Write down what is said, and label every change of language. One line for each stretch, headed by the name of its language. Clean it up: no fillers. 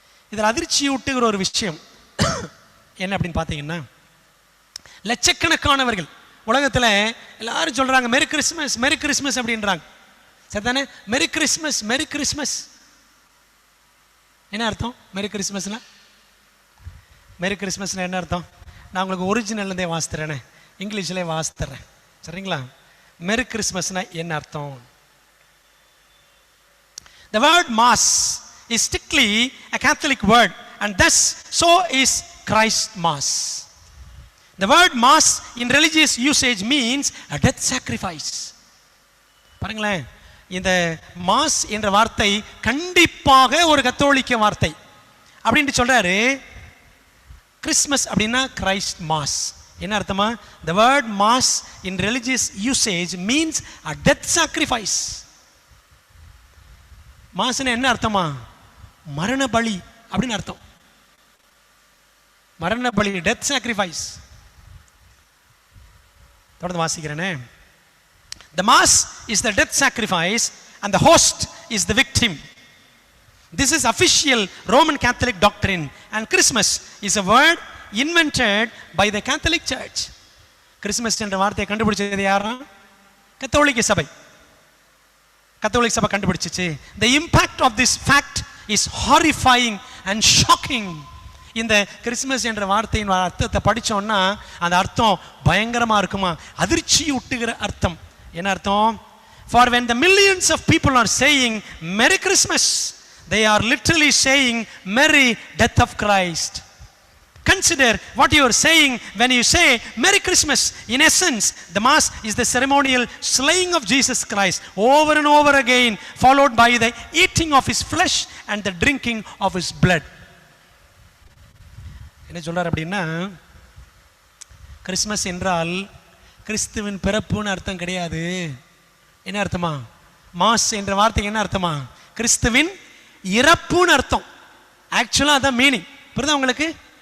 Tamil: இதில் அதிர்ச்சியூட்டுகிற ஒரு விஷயம் என்ன அப்படின்னு பார்த்தீங்கன்னா, லட்சக்கணக்கானவர்கள் உலகத்தில் எல்லாரும் சொல்றாங்க மெரி கிறிஸ்மஸ், மெரி கிறிஸ்மஸ் அப்படின்றாங்க. சரிதானே? மெரி கிறிஸ்மஸ், மெரி கிறிஸ்மஸ். என்ன அர்த்தம் மெரி கிறிஸ்மஸ்னா? மெரி கிறிஸ்மஸ்னா என்ன அர்த்தம்? நான் உங்களுக்கு ஒரிஜினல்லேருந்தே வாசித்துறேனே, இங்கிலீஷ்லேயே வாசித்துறேன். சரிங்களா? மெரி கிறிஸ்மஸ்னா என்ன அர்த்தம்?
English: The word mass is strictly a Catholic word, and thus so is Christ Mass. The word mass in religious usage means a death sacrifice.
Tamil: பாருங்களேன், இந்த மாஸ் என்ற வார்த்தை கண்டிப்பாக ஒரு கத்தோலிக்க வார்த்தை அப்படின்னு சொல்றாரு. கிறிஸ்மஸ் அப்படின்னா கிரைஸ்ட் மாஸ். என்ன அர்த்தமா?
English: The word mass in religious usage means a death sacrifice.
Tamil: மாஸ்னா என்ன அர்த்தமா? மரண பலி அப்படின்னு அர்த்தம். மரண பலி,
English: Death sacrifice.
Tamil: தொடர்ந்து வாசிக்கிறேனே.
English: The mass is the death sacrifice and the host is the victim. This is official Roman Catholic doctrine, and Christmas is a word invented by the Catholic Church.
Tamil: Christmas என்ற வார்த்தையை கண்டுபிடிச்சது யாரா? கத்தோலிக்க சபை. கத்தோலிக்க சபை கண்டுபிடிச்சிச்சு.
English: The impact of this fact is horrifying and shocking.
Tamil: இந்த Christmas என்ற வார்த்தையின் அர்த்தத்தை படிச்சோம்னா அந்த அர்த்தம் பயங்கரமா இருக்குமா, அதிர்ச்சி ஊட்டுகிற அர்த்தம். என்ன அர்த்தம்?
English: For when the millions of people are saying Merry Christmas, they are literally saying Merry Death of Christ. Consider what you are saying when you say Merry Christmas. In essence, the mass is the ceremonial slaying of Jesus Christ over and over again, followed by the eating of his flesh and the drinking of his blood.
Tamil: என்ன சொல்றார் அப்படின்னா, Christmas என்றால் கிறிஸ்துவின் பிறப்புன்னு அர்த்தம் கிடையாது. என்ன அர்த்தமா? Mass என்ற வார்த்தைக்கு என்ன அர்த்தமா? கிறிஸ்துவின் இறப்புன்னு அர்த்தம். ஆக்சுவலா அதான் மீனிங். புரியுதா உங்களுக்கு?